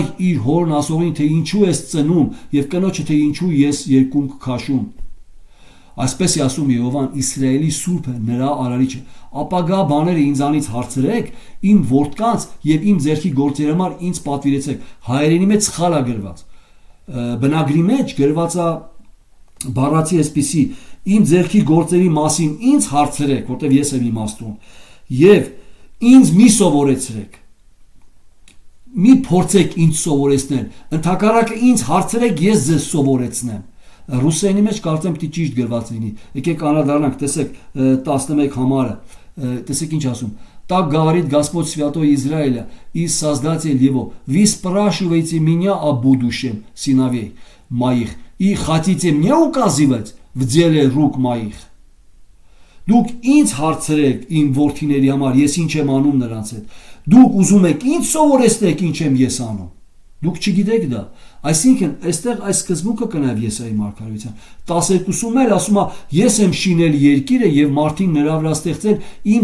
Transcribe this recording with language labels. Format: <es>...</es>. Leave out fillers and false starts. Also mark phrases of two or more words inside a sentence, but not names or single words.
<hy>իր հորն ասողին, թե ինչու ես ծնում, եւ կնոջը, թե ինչու ես երկունք քաշում։ Այսպես է ասում Եհովան, Իսրայելի Սուրբը, նրա արարիչը, ապագա բաները ինձանից հարցրեք, իմ որդկանց եւ իմ ձեռքի գործերի համար ինձ պատվիրեցեք։ Հայերենի մեջ սխալ է գրված։ Բնագրի մեջ գրված է բառացի այսպիսի, իմ ձեռքի գործերի մասին ինձ հարցրեք, որտեվ ես եմ իմաստուն, եւ ինձ մի սովորեցրեք։ Մի փորձեք ինձ սովորեցնել, ընդհակառակը ինձ հարցրեք, ես ձեզ սովորեցնեմ։ Ռուսերենի մեջ կարծեմ պիտի ճիշտ գրված լինի։ Եկեք անդրադառնանք, տեսեք 11 համարը, տեսեք ինչ ասում։</hy> <ru>Так говорит Господь Святой Израиля, и Создатель его, вы спрашиваете меня о будущем сыновей моих, и хотите мне указывать в деле рук моих։</ru> <hy>Դուք ինձ հարցրեք իմ որդիների համար, ես ինչ եմ անում նրանց հետ։ Դուք ուզում եք ինձ սովորեցնեք ինչ եմ ես անում։ Դուք չգիտեք դա։ Այսինքն, այստեղ այս սկզբունքը կնավ Եսայի մարգարեության 12-ում էլ ասում է, ես եմ շինել երկիրը եւ մարդին նրա վրա ստեղծել, իմ</hy>